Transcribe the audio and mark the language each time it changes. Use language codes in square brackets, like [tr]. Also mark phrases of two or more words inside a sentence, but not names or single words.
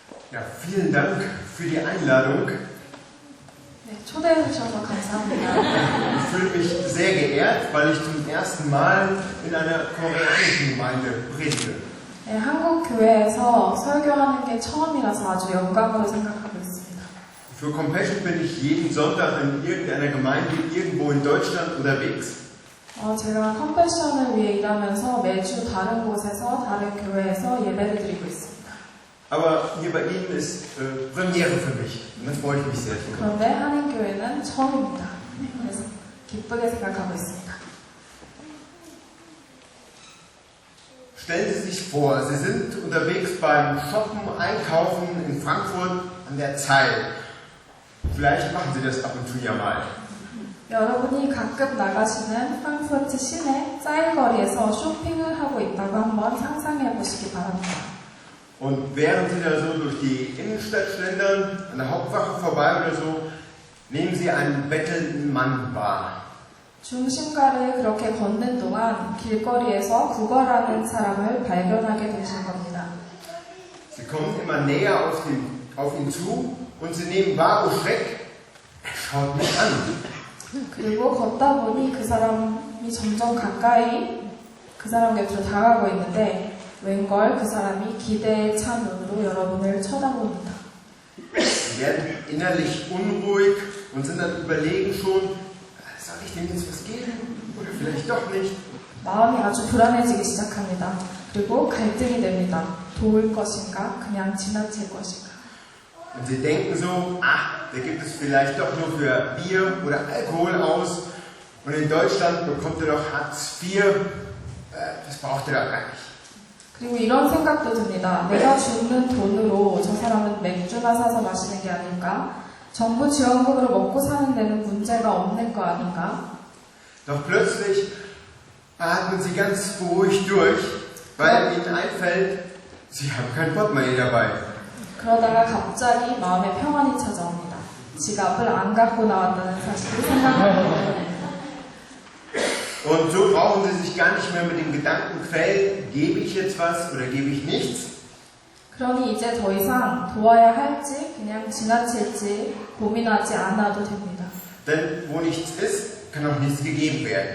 [de] Ja, vielen Dank für die Einladung. [ko] 네, 초대해 주셔서 감사합니다. [de] Ich fühle mich sehr geehrt, weil ich zum ersten Mal in einer koreanischen Gemeinde predige. [ko] 네, 한국 교회에서 설교하는 게 처음이라서 아주 영광으로 생각하고 있습니다. [de] Für Compassion bin ich jeden Sonntag in irgendeiner Gemeinde irgendwo in Deutschland unterwegs. [ko] 제가 컴패션을 위해 일하면서 매주 다른 곳에서 다른 교회에서 예배를 드리고 있습니다. [de] Aber hier bei Ihnen ist Premiere für mich. Und das freue ich mich sehr drüber. [ko] 그런데 한인교회는 처음입니다. 그래서 기쁘게 생각하고 있습니다. [de] Stellen Sie sich vor, Sie sind unterwegs beim Shoppen, Einkaufen in Frankfurt an der Zeil. Vielleicht machen Sie das ab und zu ja mal. [ko] 여러분이 가끔 나가시는 프랑크푸르트 시내 쌀거리에서 쇼핑을 하고 있다고 한번 상상해 보시기 바랍니다. [de] Und während Sie da so durch die Innenstadt schlendern, an der Hauptwache vorbei oder so, nehmen Sie einen bettelnden Mann wahr. [ko] 중심가를 그렇게 걷는 동안 길거리에서 구걸하는 사람을 발견하게 되실 겁니다. [de] Sie kommen immer näher auf ihn zu und Sie nehmen wahr, oh Schreck, er schaut mich an. [ko] 그리고 걷다 보니 그 사람이 점점 가까이 그 사람 곁으로 다가가고 있는데 웬걸 그 사람이 기대에 찬 눈으로 여러분을 쳐다봅니다. [de] Sie werden innerlich unruhig und sind dann überlegen schon, soll ich dem jetzt was geben oder vielleicht doch nicht? [ko] 마음이 아주 불안해지기 시작합니다. 그리고 갈등이 됩니다. 도울 것인가 그냥 지나칠 것인가. [de] Und Sie denken so, da gibt es vielleicht doch nur für Bier oder Alkohol aus und in Deutschland bekommt er doch Hartz IV, das braucht er doch gar nicht. [ko] 그리고 이런 생각도 듭니다. 내가 주는 돈으로 저 사람은 맥주나 사서 마시는 게 아닌가? 정부 지원금으로 먹고 사는 데는 문제가 없는 거 아닌가? [de] Doch plötzlich atmen Sie ganz beruhigt durch, weil Ihnen einfällt, Sie haben kein Portemonnaie dabei. [ko] 그러다가 갑자기 마음에 평안이 찾아옵니다. 지갑을 안 갖고 나왔다는 사실을 생각하게 됩니다. [de] Und so brauchen Sie sich gar nicht mehr mit dem Gedanken quälen, gebe ich jetzt was oder gebe ich nichts. [ko] 그러니 이제 더 이상 도와야 할지 그냥 지나칠지 고민하지 않아도 됩니다. [de] Denn wo nichts ist, kann auch nichts gegeben werden.